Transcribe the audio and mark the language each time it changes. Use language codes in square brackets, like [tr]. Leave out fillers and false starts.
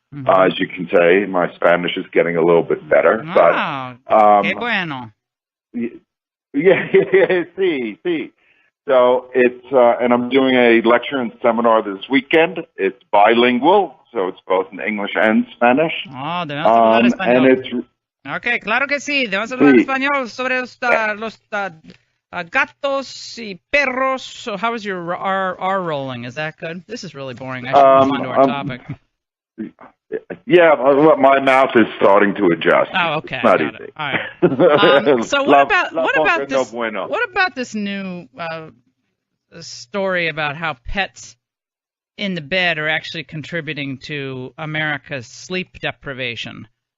[en] As you can say, my Spanish is getting a little bit better. [es] Wow, qué bueno. Yeah, sí. [en] So it's, and I'm doing a lecture and seminar this weekend. It's bilingual, so it's both in English and Spanish. [es] Oh, debemos hablar español. [en] And it's, [es] Okay, claro que sí. Debemos hablar español sobre los gatos y perros. [en] So how is your R rolling? Is that good? This is really boring. I should move on to our topic. Yeah, my mouth is starting to adjust. Oh, okay. It's not got easy. It. All right. So what about this? [es] No bueno. [en] What about this new story about how pets in the bed are actually contributing to America's sleep deprivation?